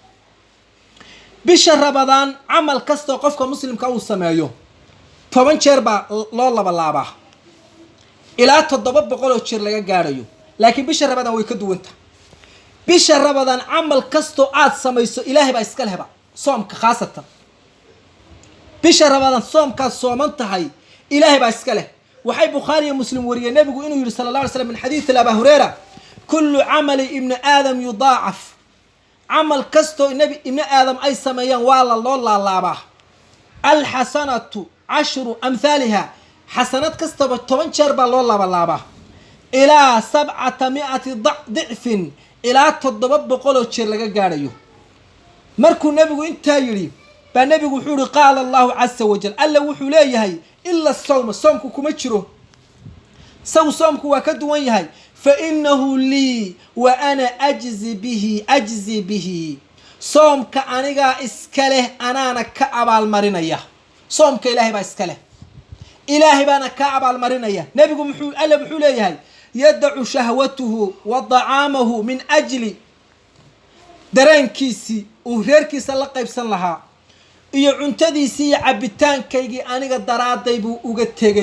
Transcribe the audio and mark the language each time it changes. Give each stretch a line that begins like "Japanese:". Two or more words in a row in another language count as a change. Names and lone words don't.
Somali: bisha Ramadaan amal kasto qofka muslimka uu sameeyo 10 jeer baa loo laaba ilaa 700 jeer laga gaarayo laakiin bisha Ramadaan way ka duwan tahay bisha Ramadaan amal kasto aad samayso ilaahay baa iska lehba soomka khaasatan bisha Ramadaan soomka sooman tahay ilaahay baa iska leh waxay Bukhari iyo Muslim wariyay nabigu inuu yiri
Arabic: صلى الله عليه وسلم من حديث أبي هريرة كل عمل ابن آدم يضاعف
Somali: amal kasto nabi ibn adam ay sameeyaan waa la loo laalaaba
Arabic: الحسنة 10 أمثالها
Somali: hasanat kasto 10 jeer baa loo laaba
Arabic: إلى 700 ضعف
Somali: ila 700 jeer laga gaarayo markuu nabigu inta yiri baa nabigu wuxuu yiri
Arabic: قال الله عز وجل
Somali: alla wuxuu leeyahay illa soomku kuma jiro soomku waa ka duwan yahay
Arabic: فإنه لي وأنا أجزي به
Somali: soomka aniga iska leh anaana ka abaal marinaya soomka ilaahay baa iska leh ilaahay baana ka abaal marinaya nabigu wuxuu leeyahay
Arabic: يدع شهوته وطعامه من أجلي
Somali: dareenkiisi uu reerkiisa la qaybsan lahaa iyo cuntadiisi iyo cabitaankaygi aniga daraaday buu uga tagay